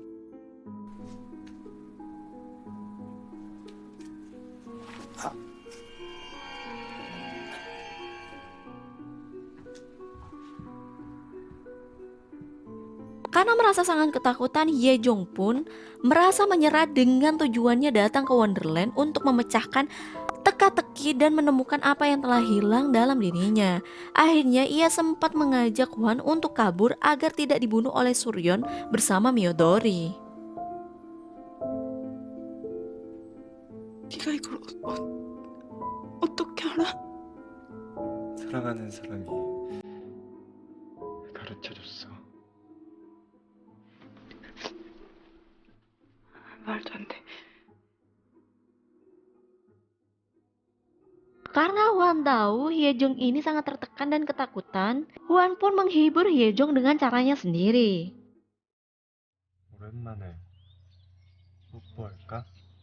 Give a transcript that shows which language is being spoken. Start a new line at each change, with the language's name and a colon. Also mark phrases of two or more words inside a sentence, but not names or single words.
Indonesian: Karena merasa sangat ketakutan, Yejong pun merasa menyerah dengan tujuannya datang ke Wonderland untuk memecahkan teka-teki dan menemukan apa yang telah hilang dalam dirinya. Akhirnya ia sempat mengajak Hwan untuk kabur agar tidak dibunuh oleh Suryeon bersama Miyodori.
Korean: 네가 이걸 어떻게 알아? 사랑하는 사람이 가르쳐줬어. 말도 안 돼.
Indonesian: Karena Hwan tahu Hyejong ini sangat tertekan dan ketakutan, Hwan pun menghibur Hyejong dengan caranya sendiri.
Korean: 오랜만에 뽀뽀할까?